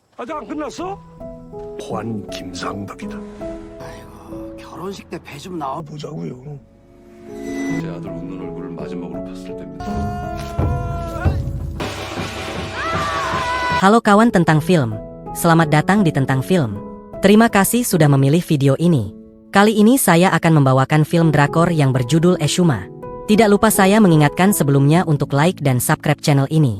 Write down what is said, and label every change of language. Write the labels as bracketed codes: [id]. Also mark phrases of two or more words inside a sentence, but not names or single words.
[ko] 아직 안 끝났어? 관 김상덕이다. 아이고, 결혼식 때 배 좀 나와 보자고요. 제 아들 웃는 얼굴을 마지막으로 봤을 때입니다. [id] Halo kawan tentang film. Selamat datang di Tentang Film. Terima kasih sudah memilih video ini. Kali ini saya akan membawakan film drakor yang berjudul Eshuma. Tidak lupa saya mengingatkan sebelumnya untuk like dan subscribe channel ini.